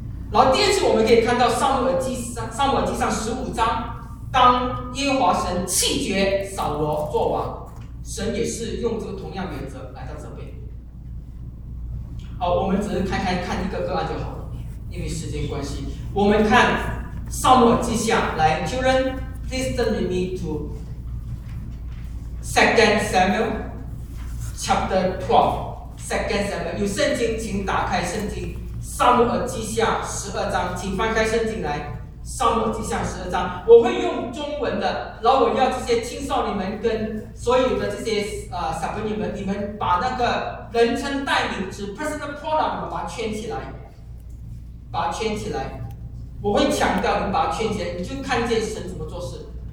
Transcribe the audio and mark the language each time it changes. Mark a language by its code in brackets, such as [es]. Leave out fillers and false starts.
[zh] 然后第二次我们可以看到撒母耳记上15章，当耶和华神弃绝扫罗作王，神也是用这个同样原则来到这边。好，我们只是开开看一个个案就好了，因为时间关系，我们看撒母耳记下来。 [en] Children, please turn with me to 2 Samuel chapter 12. [zh] 有圣经请打开圣经撒母耳记下12章，请翻开圣经来，撒母耳记下12章，我会用中文的，然后我要这些青少年们跟所有的这些小朋友们，你们把那个人称代名词 personal pronoun 把它圈起来，把它圈起来，我会强调你们把它圈起来，你就看见神怎么做事。